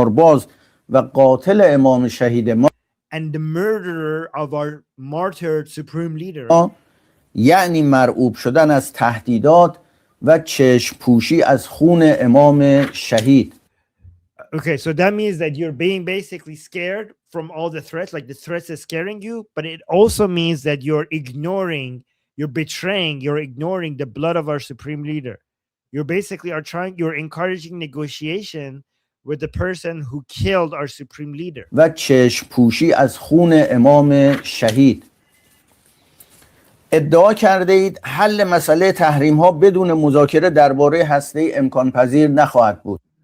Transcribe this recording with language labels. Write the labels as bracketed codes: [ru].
[fa] قمارباز و قاتل امام شهید ما [en] and the murderer of our martyred supreme leader. [fa] یعنی مرعوب شدن از تهدیدات و چشم پوشی از خون امام شهید. [en] Okay, so that means that you're being basically scared from all the threats, like the threats is scaring you, but it also means that you're ignoring the blood of our supreme leader. You basically you're encouraging negotiation with the person who killed our supreme leader. [fa] و چشم پوشی از خون امام شهید. ادعا کرده اید حل مسئله تحریم ها بدون مذاکره درباره هسته امکان پذیر نخواهد بود.